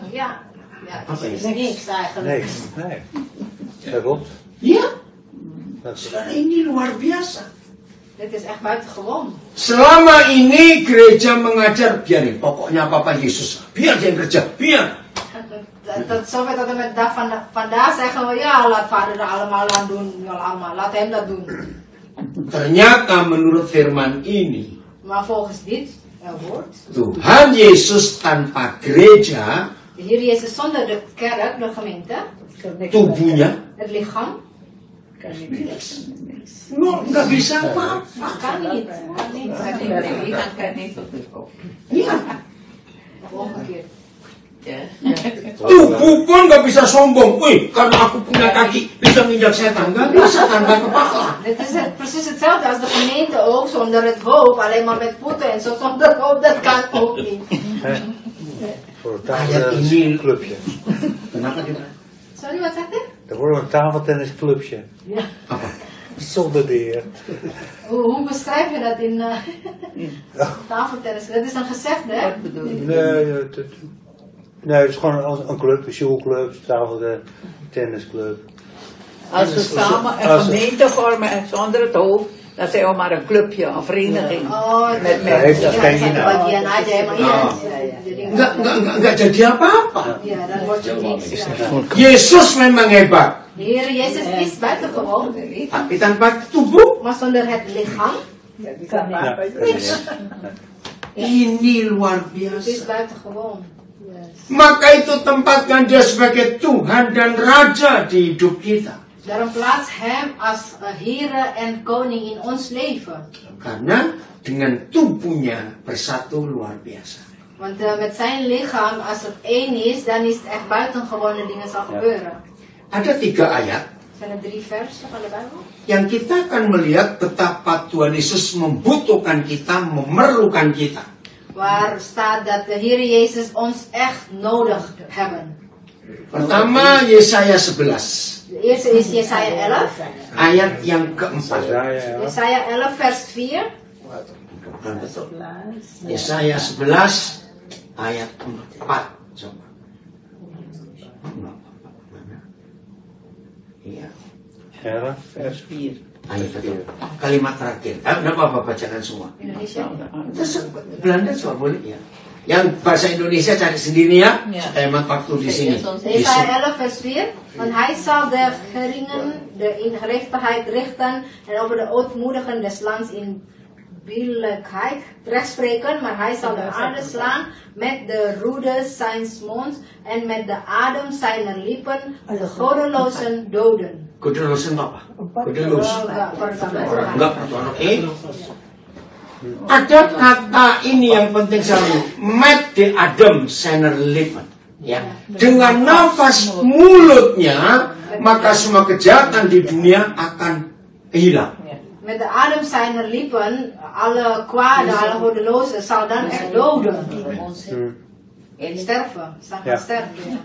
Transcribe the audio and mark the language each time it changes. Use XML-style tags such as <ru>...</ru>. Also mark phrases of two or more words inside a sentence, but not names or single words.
<id>Apa</id> <nl>is</nl> <id>ya?</id> <nl>niks eigenlijk. Nee. Dat klopt.</nl> <id>Iya,</id> <nl>Dat is-</nl> <id>saudara, ini luar biasa.</id> <nl>Dit is echt buitengewoon.</nl> <id>Selama ini gereja mengajar, biarin, pokoknya apa-apa Yesus. Biar dia yang kerja, biar.</id> <nl>Tot zover tot en met dag vandaag zeggen we, ja, laat vader dat allemaal aan doen. Ja, allemaal, laat hem dat doen.</nl> <id>Ternyata menurut firman ini,</id> <nl>Maar volgens dit woord,</nl> <id>Tuhan Yesus tanpa gereja,</id> <nl>de Heer Jezus zonder de kerk, de gemeente,</nl> <id>tubuhnya,</id> <nl>het lichaam,</nl> <id>nggak bisa apa-apa.</id> <nl>kan niet. Kan niet.</nl> <id>Iya.</id> <nl>Omgekeerd.</nl> <id>Tubuh pun nggak bisa sombong. Wih, karena aku punya kaki bisa nginjak setan. Nggak bisa tanpa kepala.</id> <nl>Het is precies hetzelfde als de gemeente ook, zonder het hoofd, alleen maar met voeten en zo zonder hoofd, dat kan ook niet. Voor een</nl> <id>Ayat ini</id> <nl>tafeltennisclubje.</nl> <id>Kenapa dia?</id> <nl>Sorry, wat zegt u? Er wordt een tafeltennisclubje. Ja.</nl> <id>Apa?</id> <nl>Zonder de Heer. Hoe beschrijf je dat in tafeltennis? Dat is een gezegde, hè? Nee, het is gewoon een club, een showclub, tafeltennisclub. Als we samen een gemeente vormen en zonder het hoofd, dan zijn we maar een clubje, een vereniging. Oh, Met Hij heeft dat geen</nl> <id>satu</id> <nl>naam.</nl> <id>bagian aja emang iya. Oh. Jadi Nggak jadi apa-apa.</id> <nl>ya, dan wordt er niks. Ja.</nl> <id>Yesus memang hebat,</id> <nl>De Heer Jezus is buitengewoon,</nl> <id>tapi tanpa tubuh.</id> <nl>maar zonder het lichaam,</nl> <id>Ini luar</id> <nl>het is</nl> <id>biasa.</id> <nl>buitengewoon.</nl> <id>maka itu tempatkan dia sebagai Tuhan dan Raja di hidup kita.</id> <nl>Daarom plaats hem als Heere en Koning in ons leven.</nl> <id>Karena dengan tubuhnya bersatu luar biasa.</id> <nl>Want met zijn lichaam, als het één is, dan is het echt buitengewone dingen zal gebeuren.</nl> <id>Ada 3 ayat</id> <nl>Zijn er 3 versen van de Bijbel?</nl> <id>yang kita akan melihat betapa Tuhan Yesus membutuhkan kita, memerlukan kita.</id> <nl>Waar staat dat de Heer Jezus ons echt nodig hebben.</nl> <id>Pertama, Yesaya 11.</id> <nl>De eerste is Jesaja 11.</nl> <id>Ayat yang keempat.</id> <nl>Jesaja 11 vers 4.</nl> <id>Bukan betul. Yesaya 11 ayat 4. Coba. Mana? Iya.</id> <nl>vers 4.</nl> <id>Ayat betul. Kalimat terakhir. Enggak apa-apa bacakan semua. Indonesia. Terus Belanda juga boleh ya. Yang bahasa Indonesia cari sendiri ya. Supaya hemat waktu di sini.</id> <nl>Jesaja 11 vers 4. Want hij zal de geringen, de ingerechtigheid richten en over de ootmoedigen des lands in billijkheid rechtspreken, maar hij zal de aarde slaan met de roede zijns monds en met de adem zijner lippen de goddelozen doden.</nl> <id>Goddelozen apa? Goddeloos. Enggak, oke. Ada kata ini yang penting sekali.</id> <nl>Met de adem zijner lippen.</nl> <id>Ya. Dengan nafas mulutnya, maka semua kejahatan di dunia akan hilang.</id> <nl>Met de adem zijner lippen, alle kwade, alle goddelozen zal dan echt doden. Sterven, zal gaan sterven.</nl>